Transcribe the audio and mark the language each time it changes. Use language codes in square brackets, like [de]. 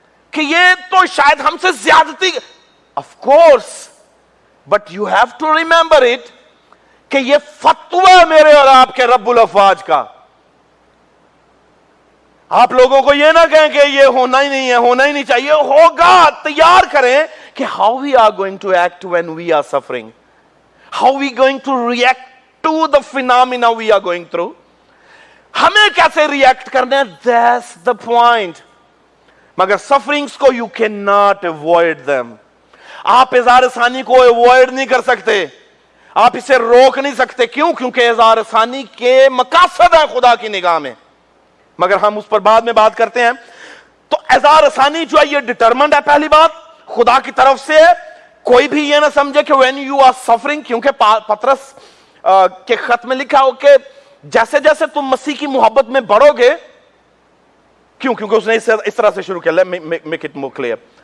[ur] کہ یہ تو شاید ہم سے زیادتی، [en] of course, but you have to remember it [ur] کہ یہ فتویٰ ہے میرے اور آپ کے رب الافواج کا۔ آپ لوگوں کو یہ نہ کہیں کہ یہ ہونا ہی نہیں ہے، ہونا ہی نہیں چاہیے، ہوگا۔ تیار کریں کہ [en] how we are going to act when we are suffering, how we going to react to the phenomena we are going through. [ur] ہمیں کیسے ریئیکٹ کرنا ہے، [en] that's the point. [ur] مگر سفرنگز کو [en] you cannot avoid them. [ur] آپ اظہار ثانی کو ایوائڈ نہیں کر سکتے، آپ اسے روک نہیں سکتے۔ کیوں؟ کیونکہ اظہار ثانی کے مقاصد ہیں خدا کی نگاہ میں، مگر ہم اس پر بعد میں بات کرتے ہیں۔ تو اظہار ثانی جو ہے یہ ڈٹرمنڈ ہے، پہلی بات خدا کی طرف سے۔ کوئی بھی یہ نہ سمجھے کہ [en] when you are suffering، [ur] کیونکہ پطرس کے خط میں لکھا ہو کہ جیسے جیسے تم مسیح کی محبت میں بڑھو گے، کیوں؟ کیونکہ اس نے اس طرح سے شروع کیا، [en] let me make it more clear.